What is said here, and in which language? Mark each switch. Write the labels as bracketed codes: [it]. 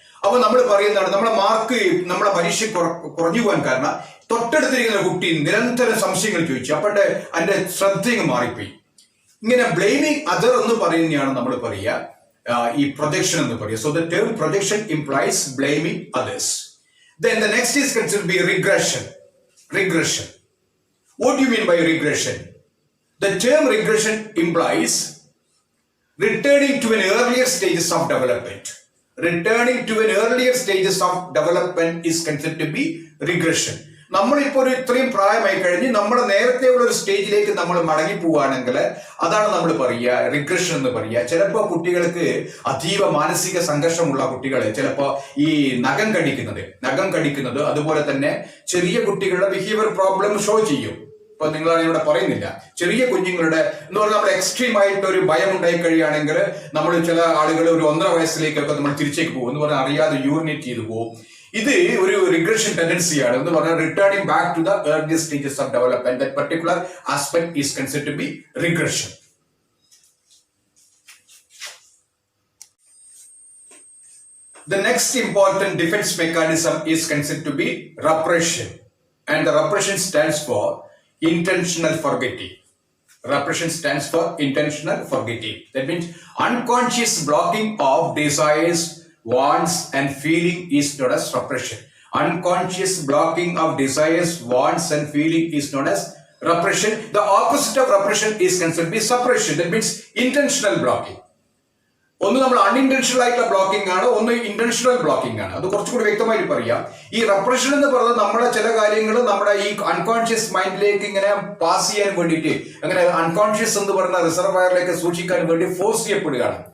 [ml] അപ്പൊ നമ്മൾ പറയുന്നതാണ് നമ്മുടെ മാർക്ക് നമ്മുടെ പരീക്ഷ കുറഞ്ഞു പോകാൻ കാരണം തൊട്ടടുത്തിരിക്കുന്ന കുട്ടി നിരന്തരം സംശയങ്ങൾ ചോദിച്ചു, അപ്പോഴത്തെ അതിന്റെ ശ്രദ്ധയും മാറിപ്പോയി. ഇങ്ങനെ [en] blaming other [ml] എന്ന് പറയുന്നതാണ് നമ്മൾ പറയുക ഈ പ്രൊജക്ഷൻ എന്ന് പറയുക. [en] So the term projection implies blaming others. Then the next is considered to be regression. Regression. What do you mean by regression? The term regression implies returning to an earlier stages of development. Returning to an earlier stages of development is considered to be regression. [ml] നമ്മളിപ്പോൾ ഒരു ഇത്രയും പ്രായമായി കഴിഞ്ഞ് നമ്മുടെ നേരത്തെ ഉള്ള ഒരു സ്റ്റേജിലേക്ക് നമ്മൾ മടങ്ങി പോവുകയാണെങ്കിൽ അതാണ് നമ്മൾ പറയുക റിഗ്രഷൻ എന്ന് പറയുക. ചിലപ്പോൾ കുട്ടികൾക്ക് അതീവ മാനസിക സംഘർഷമുള്ള കുട്ടികളെ ചിലപ്പോൾ ഈ നഖം കടിക്കുന്നത് അതുപോലെ തന്നെ ചെറിയ കുട്ടികളുടെ ബിഹേവിയർ പ്രോബ്ലം ഷോ ചെയ്യും. ഇപ്പൊ നിങ്ങളാണ് ഇവിടെ പറയുന്നില്ല, ചെറിയ കുഞ്ഞുങ്ങളുടെ എന്ന് പറഞ്ഞാൽ നമ്മൾ എക്സ്ട്രീം ആയിട്ട് ഒരു ഭയം ഉണ്ടായി കഴിയുകയാണെങ്കിൽ നമ്മൾ ചില ആളുകൾ ഒരു 1.5 വയസ്സിലേക്കൊക്കെ നമ്മൾ തിരിച്ചേക്ക് പോകും എന്ന് പറഞ്ഞാൽ അറിയാതെ യൂറിനേറ്റ് ചെയ്തു പോകും. ഇത് ഒരു റിഗ്രഷൻ ടെൻഡൻസിയാണ് എന്ന് പറഞ്ഞാൽ [en] Returning back to the earlier stages of development. That particular aspect is considered to be regression. The next important defense mechanism is considered to be repression, and the repression stands for intentional forgetting. Repression stands for intentional forgetting. That means unconscious blocking of desires, wants and feeling is known as repression. Unconscious blocking of desires, wants and feeling is known as repression. The opposite of repression is considered to be suppression. That means intentional blocking. [ml] ഒന്ന് നമ്മൾ unintentional ആയിട്ടുള്ള blocking ആണ്, ഒന്ന് intentional blocking ആണ്. അത് കുറച്ചുകൂടി വ്യക്തമായിട്ട് പറയാം. ഈ റെപ്രഷൻ എന്ന് പറയുന്നത് നമ്മുടെ ചില കാര്യങ്ങൾ നമ്മുടെ ഈ അൺകോൺഷ്യസ് മൈൻഡിലേക്ക് ഇങ്ങനെ പാസ് ചെയ്യാൻ വേണ്ടിയിട്ട്, അങ്ങനെ അൺകോൺഷ്യസ് എന്ന് പറയുന്ന റിസർവയറിലേക്ക് സൂക്ഷിക്കാൻ വേണ്ടി ഫോഴ്സ് ചെയ്യപ്പെടുകയാണ്.